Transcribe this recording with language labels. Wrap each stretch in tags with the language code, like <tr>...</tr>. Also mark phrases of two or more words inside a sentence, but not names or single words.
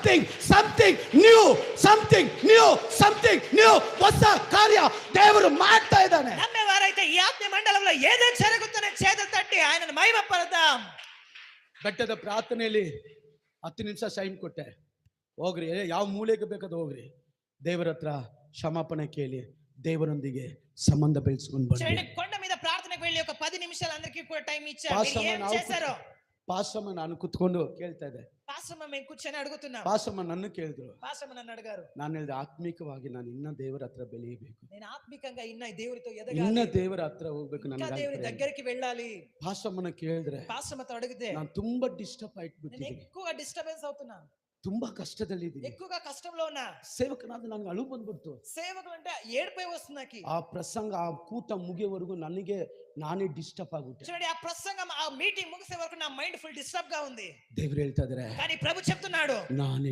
<en>something new, something new.</en> <kn>ಹೊಸ ಕಾರ್ಯ ದೇವರು ಮಾಡ್ತಾ ಇದ್ದಾನೆ.</kn> <te>నమ్మే వారైతే ఈ ఆత్మ మండలంలో ఏదేం జరుగుతుందో చేతులు తట్టి ఆయనను మహిమపడదాం.</te> <kn>ಬೆಟ್ಟದ ಪ್ರಾರ್ಥನೆಯಲ್ಲಿ 10 ನಿಮಿಷ ಟೈಮ್ ಕೊಟ್ಟೆ. ಹೋಗ್ರಿ, ಯಾವ ಮೂಲೆಗೆ ಬೇಕಾದ ಹೋಗ್ರಿ, ದೇವರ ಹತ್ರ ಕ್ಷಮಾಪಣೆ ಕೇಳಿ ದೇವರೊಂದಿಗೆ ಸಂಬಂಧ ಬೆಳೆಸ್ಕೊಂಡು ಬನ್ನಿ.</kn> <te>కొండ మీద ప్రార్థనకు వెళ్ళి ఒక 10 నిమిషాలు అందరికీ కూడా టైం ఇచ్చారు. ఏం చేశారో</te> <kn>ಪಾಸ್ಟಮ್ಮ ನಾನು ಕುತ್ಕೊಂಡು ಕೇಳ್ತಾ ಇದ್ದೆ.</kn> <te>ಪಾಸ್ಟಮ್ಮ మేము కూర్చొని అడుగుతున్నాం.</te> <kn>ಪಾಸ್ಟಮ್ಮ ನನ್ನ ಕೇಳಿದ್ರು.</kn> <te>ಪಾಸ್ಟಮ್ಮ నన్ను అడిగారు.</te> <kn>ನಾನು ಹೇಳಿದೆ, ಆತ್ಮಿಕವಾಗಿ ನಾನು ಇನ್ನ ದೇವರ ಹತ್ರ ಬೆಳೆಯಬೇಕು.</kn> <te>నేను ఆత్మికంగా ఇన్న దేవుడితో ఎదగాలి.</te> <kn>ಇನ್ನ ದೇವರ ಹತ್ರ ಹೋಗ್ಬೇಕು,</kn> <te>ఇంకా దేవుడి దగ్గరికి వెళ్ళాలి.</te> <kn>ಪಾಸ್ಟಮ್ಮನ ಕೇಳಿದ್ರೆ,</kn> <te>ಪಾಸ್ಟಮ್ಮతో ಅಡಿగితే</te> <kn>ನಾನು ತುಂಬಾ ಡಿಸ್ಟರ್ಬ್</kn> <te>నేను</te> <kn>ಆಯ್ತು.</kn> <te>ఎక్కువగా డిస్టర్బెన్స్ అవుతున్నా.</te> <kn>ತುಂಬಾ ಕಷ್ಟದಲ್ಲಿದ್ದೀನಿ.</kn> <te>ఎక్కువగా కష్టంలో ఉన్నా.</te> <kn>ಸೇವಕನಾದ ನನಗೆ ಅಳು ಬಂದ್ಬಿಡ್ತು.</kn> <te>సేవకులు అంటే ఏడుపై వస్తుంది నాకు.</te> <kn>ಆ ಪ್ರಸಂಗ, ಆ ಕೂಟ ಮುಗಿಯವರೆಗೂ ನನಗೆ ನಾನೇ ಡಿಸ್ಟರ್ಬ್ ಆಗ್ಬಿಟ್ಟೆ.</kn> <te>చూడండి, ఆ ప్రసంగం, ఆ మీటింగ్ ముగిసే వరకు నా</te> <en>mind full disturb</en> <te>గా ఉంది.</te> <kn>ದೇವರು ಹೇಳ್ತಾ ಇದ್ದಾರೆ,</kn> <te>కానీ ప్రభు చెప్తున్నాడు,</te> <kn>ನಾನೇ</kn>